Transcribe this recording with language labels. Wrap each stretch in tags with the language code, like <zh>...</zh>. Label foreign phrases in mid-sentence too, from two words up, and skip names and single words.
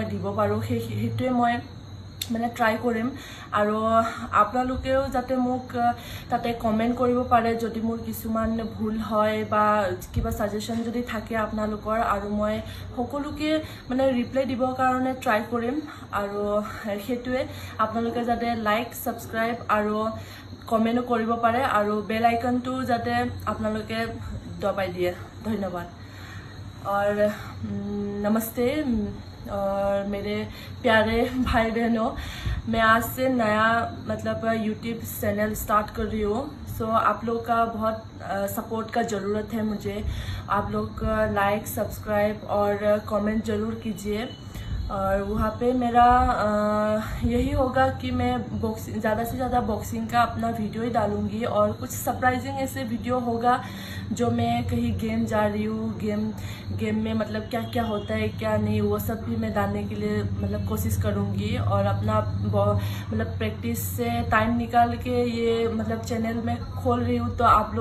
<as>দিব পাৰোঁ সেইটোৱে মই ট্ৰাই কৰিম আৰু আপোনালোকেও যাতে মোক তাতে কমেন্ট কৰিব পাৰে যদি মোৰ কিছুমান ভুল হয় বা কিবা সাজেশন যদি থাকে আপোনালোকৰ আৰু মই সকলোকে ৰিপ্লাই দিবৰ কাৰণে ট্ৰাই কৰিম আৰু সেইটোৱে আপোনালোকে যাতে</as> <en>like subscribe</en> <as>আৰু কমেন্টও কৰিব পাৰে আৰু বেল আইকনটো যাতে আপোনালোকে দবাই দিয়ে।</as> <hi>ধন্যবাদ और नमस्ते और मेरे प्यारे भाई बहनों, मैं आज से नया</hi> <en>YouTube channel start</en> <hi>कर रही हूँ। सो आप लोग का बहुत सपोर्ट का ज़रूरत है मुझे। आप लोग</hi> <en>like subscribe</en> <hi>और कमेंट ज़रूर कीजिए और वहाँ पे मेरा यही होगा कि मैं ज़्यादा से ज़्यादा बॉक्सिंग का अपना वीडियो ही डालूँगी और कुछ सरप्राइजिंग ऐसे वीडियो होगा जो मैं कहीं गेम जा रही हूँ, गेम में क्या क्या होता है क्या नहीं वो सब भी मैं डालने के लिए कोशिश करूँगी और अपना प्रैक्टिस से टाइम निकाल के ये चैनल में खोल रही हूँ।</hi>